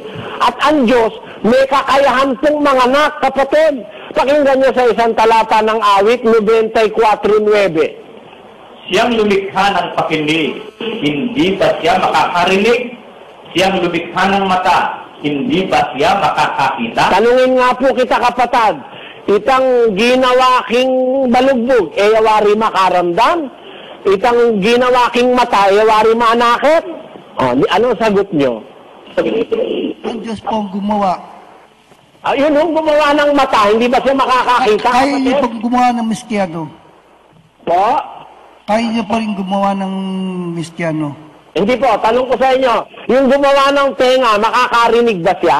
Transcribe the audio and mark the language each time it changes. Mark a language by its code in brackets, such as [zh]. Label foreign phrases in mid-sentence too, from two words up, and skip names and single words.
[tl] At ang Diyos, may kakayahan pong manganak, kapatid. Pakinggan nyo sa isang talata ng awit, 94:9. Siyang lumikha ng pakinig, hindi ba siya makakarinig? Siyang lumikha ng mata, hindi ba siya makakakita? Tanungin nga po kita, kapatid, [pam] itang ginawa king balugbog, yawari makaramdam? Itang ginawa king mata, yawari manakit? [tl] Ano sagot nyo? Ang Diyos po ang gumawa. Yun yung gumawa ng mata, hindi ba siya makakakita? Kaya niyo pong gumawa ng mistyano. Po? Kaya niyo pa rin gumawa ng mistyano. Hindi po, tanong ko sa inyo, yung gumawa ng tenga, makakarinig ba siya?